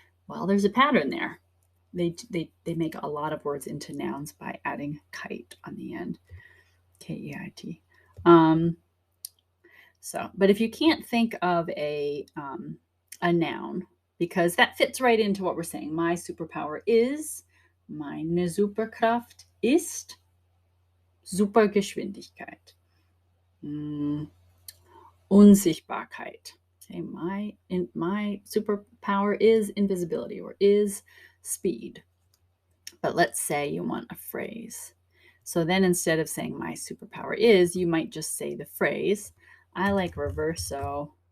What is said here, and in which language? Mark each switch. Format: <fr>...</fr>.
<en>Well, there's a pattern there. They make a lot of words into nouns by adding kite on the end. K-E-I-T. But if you can't think of a noun, because that fits right into what we're saying. My superpower is,</en> <de>meine Superkraft ist Supergeschwindigkeit. Unsichtbarkeit.</de> <en>Okay, my superpower is invisibility or is speed. But let's say you want a phrase. So then instead of saying my superpower is, you might just say the phrase. I like reverso.</en>